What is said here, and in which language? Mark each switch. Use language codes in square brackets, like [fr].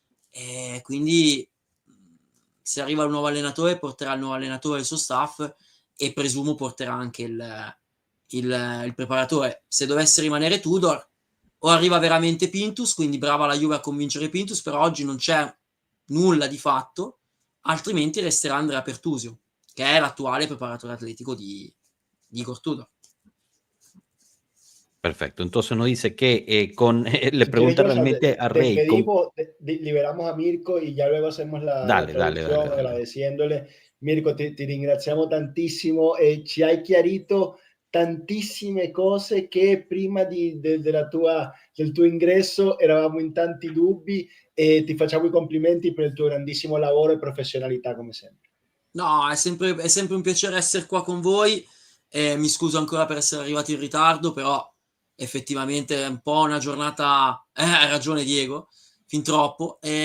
[it] E quindi se arriva il nuovo allenatore porterà il nuovo allenatore e il suo staff e presumo porterà anche il preparatore. Se dovesse rimanere Tudor o arriva veramente Pintus, quindi brava la Juve a convincere Pintus, però oggi non c'è nulla di fatto, altrimenti resterà Andrea Pertusio, che è l'attuale preparatore atletico di Igor Tudor. [es] Perfecto, entonces nos dice que le pregunta realmente a Rey. Liberamos a Mirko y ya luego hacemos la traducción agradeciéndole. [it] Mirko, ti ringraziamo tantissimo e ci hai chiarito tantissime cose che prima del tuo ingresso eravamo in tanti dubbi e ti facciamo i complimenti per il tuo grandissimo lavoro e professionalità come sempre. No, è sempre un piacere essere qua con voi. Mi scuso ancora per essere arrivato in ritardo, però effettivamente è un po' una giornata, hai ragione Diego, fin troppo.